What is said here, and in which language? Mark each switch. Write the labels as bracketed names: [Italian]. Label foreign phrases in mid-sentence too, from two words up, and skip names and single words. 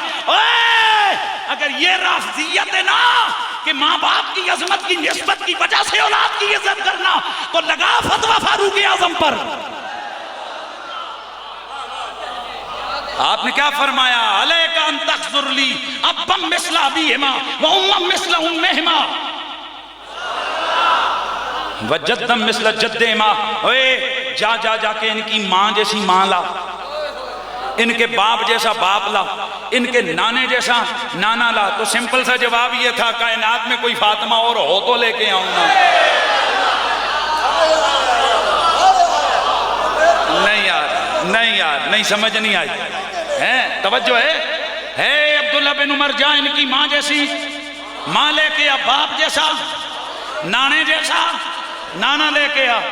[Urdu] اوے اگر یہ رافضیت ہے نا کہ ماں باپ کی عظمت کی نسبت کی وجہ سے اولاد کی عزت کرنا، تو لگا فتویٰ فاروق اعظم پر۔ آپ نے کیا فرمایا؟ [Arabic] علیک ان تحضر لی ابا مثل ابیہما و اما مثل امہما و جدا مثل جدہما۔ [Urdu] اوے جا جا جا کے ان کی ماں جیسی ماں لا، ان کے باپ جیسا باپ لا، ان کے نانے جیسا نانا لا۔ تو سمپل سا جواب یہ تھا کائنات میں کوئی فاطمہ اور ہو تو لے کے آؤں گا۔ نہیں یار، نہیں یار، نہیں سمجھ نہیں آئی ہے، توجہ ہے عبداللہ بن عمر جا ان کی ماں جیسی ماں لے کے آ، باپ جیسا نانے جیسا نانا لے کے آ۔